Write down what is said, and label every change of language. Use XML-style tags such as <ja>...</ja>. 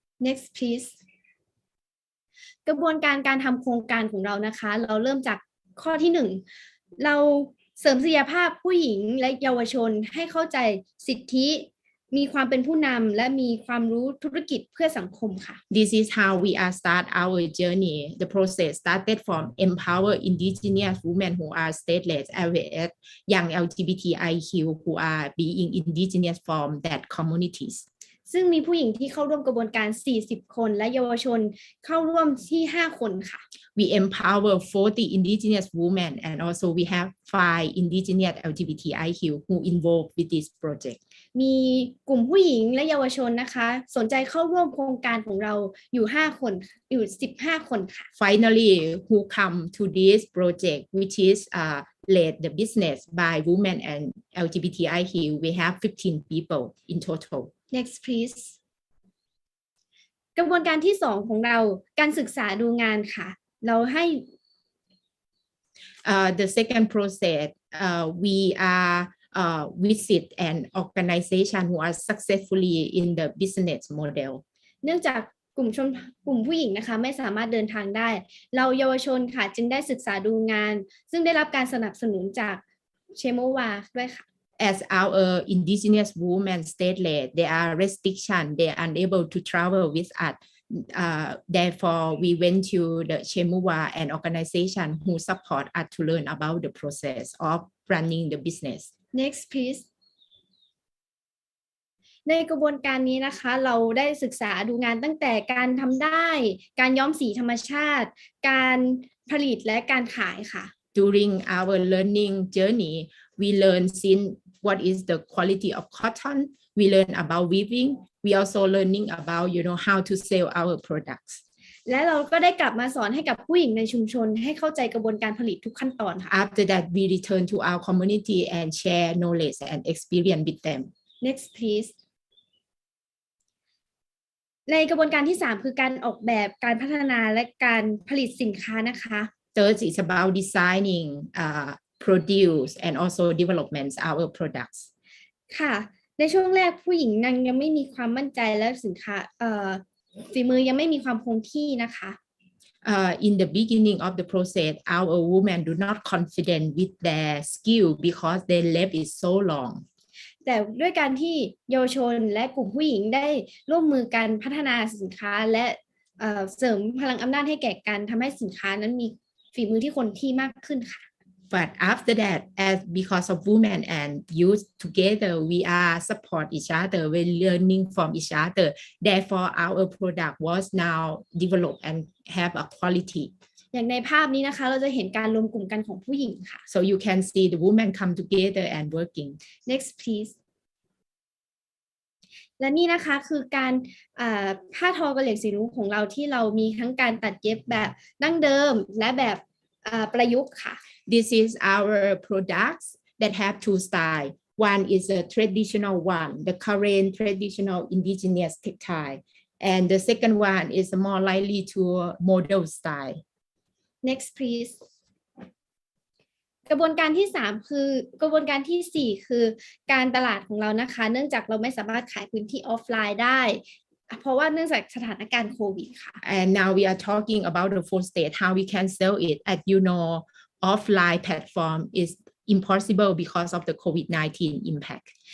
<en>Next please</en> <th>กระบวนการทำโครงการของเรานะคะเราเริ่มจากข้อที่1เราเสริมศักยภาพผู้หญิงและเยาวชนให้เข้าใจสิทธิมีความเป็นผู้นำและมีความรู้ธุรกิจเพื่อสังคมค่ะ</th> <en>This is how we are start our journey. The process started from empower indigenous women who are stateless as young LGBTIQ who are being indigenous from that communities.</en> <th>ซึ่งมีผู้หญิงที่เข้าร่วมกระบวนการ40คนและเยาวชนเข้าร่วมที่5คนค่ะ</th> <en>We empower 40 indigenous women and also we have 5 indigenous LGBTIQ who involved with this project.</en> <th>มีกลุ่มผู้หญิงและเยาวชนนะคะสนใจเข้าร่วมโครงการของเราอยู่5คนอยู่15คนค่ะ</th> <en>Finally, who come to this project which is led the business by women and LGBTIQ, we have 15 people in total. Next please</en> <th>กระบวนการที่2ของเราการศึกษาดูงานค่ะเราให้</th> <en>The second process, we are visit an organization who are successfully in the business model.</en> <th>เนื่องจากกลุ่มผู้หญิงนะคะไม่สามารถเดินทางได้เราเยาวชนค่ะจึงได้ศึกษาดูงานซึ่งได้รับการสนับสนุนจากเชโมวาด้วยค่ะ</th> <en>As our indigenous women stateless, there are restrictions. They are unable to travel with us. Therefore, we went to the Chemuwa, an organization who support us to learn about the process of running the business. Next, please.</en> <th>ในกระบวนการนี้นะคะเราได้ศึกษาดูงานตั้งแต่การทำได้การย้อมสีธรรมชาติการผลิตและการขายค่ะ</th> <en>During our learning journey, we learn what is the quality of cotton. We learn about weaving. We also learning about how to sell our products.</en> <th>และเราก็ได้กลับมาสอนให้กับผู้หญิงในชุมชนให้เข้าใจกระบวนการผลิตทุกขั้นตอนค่ะ</th> <en>After that, we return to our community and share knowledge and experience with them. Next, please.</en> <th>ในกระบวนการที่3คือการออกแบบการพัฒนาและการผลิตสินค้านะคะ</th> <en>Third is about designing, produce, and also development our products.</en> <th>ค่ะในช่วงแรกผู้หญิงยังไม่มีความมั่นใจและสินค้าฝีมือยังไม่มีความคงที่นะคะ</th> <en>In the beginning of the process, our women do not confident with their skill because their lab is so long.</en> <th>แต่ด้วยการที่เยาวชนและกลุ่มผู้หญิงได้ร่วมมือกันพัฒนาสินค้าและเสริมพลังอำนาจให้แก่กันทำให้สินค้านั้นมี ฝีมือที่คนที่มากขึ้นค่ะ</th> <en>But after that, as because of women and youth together, we are support each other, we learning from each other. Therefore, our product was now developed and have a quality.</en> <th>อย่างในภาพนี้นะคะเราจะเห็นการรวมกลุ่มกันของผู้หญิงค่ะ</th> <en>So you can see the women come together and working. Next please</en> <th>และนี่นะคะคือการผ้าทอกระเหลี่ยงสีรุ้งของเราที่เรามีทั้งการตัดเย็บแบบดั้งเดิมและแบบประยุกต์ค่ะ</th> <en>This is our products that have two styles. One is a traditional one, the current traditional indigenous textile. And the second one is more likely to model style. Next please</en> <th>กระบวนการที่3คือกระบวนการที่4คือการตลาดของเรานะคะเนื่องจากเราไม่สามารถขายพื้นที่ออฟไลน์ได้เพราะว่าเนื่องจากสถานการณ์โควิดค่ะ</th> <en>And now we are talking about the fourth stage, how we can sell it. As you know, offline platform is impossible because of the COVID-19 impact.</en>